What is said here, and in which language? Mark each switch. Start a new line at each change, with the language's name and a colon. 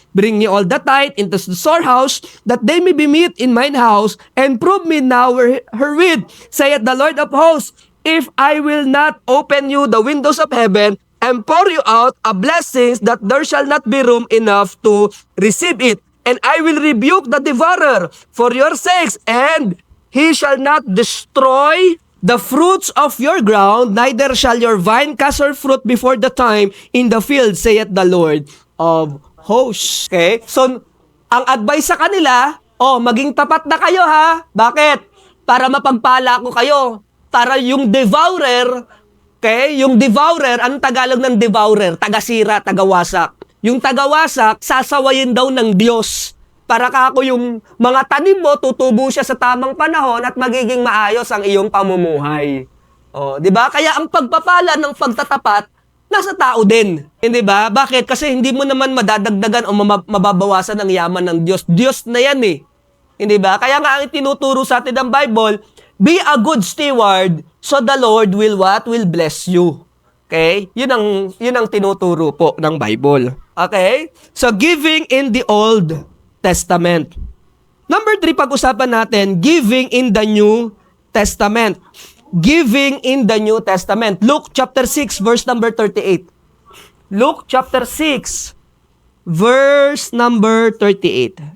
English: Bring ye all the tithe into the storehouse, that they may be meat in mine house, and prove me now herewith, saith the Lord of hosts, if I will not open you the windows of heaven, and pour you out a blessings that there shall not be room enough to receive it. And I will rebuke the devourer for your sakes, and he shall not destroy the fruits of your ground, neither shall your vine cast her fruit before the time in the field, saith the Lord of hosts. Okay?
Filipino: So, ang advice sa kanila, maging tapat na kayo ha. Bakit? Para mapagpala ko kayo. Para yung devourer, okay? Yung devourer, anong Tagalog ng devourer? Tagasira, tagawasak. Yung tagawasak, sasawayin daw ng Diyos. Para kako yung mga tanim mo, tutubo siya sa tamang panahon at magiging maayos ang iyong pamumuhay. Di ba? Kaya ang pagpapala ng pagtatapat, nasa tao din. Hindi ba? Bakit? Kasi hindi mo naman madadagdagan o mababawasan ang yaman ng Diyos. Diyos na yan eh. Hindi ba? Kaya nga ang tinuturo sa atin ng Bible,
English: be a good steward, so the Lord will what? Will bless you. Okay?
Filipino: Yun ang tinuturo po ng Bible.
English: Okay? So, giving in the Old Testament. Number 3,
Filipino: pag-usapan natin,
English: giving in the New Testament. Giving in the New Testament. Luke chapter 6, verse number 38. Luke chapter 6, verse number 38.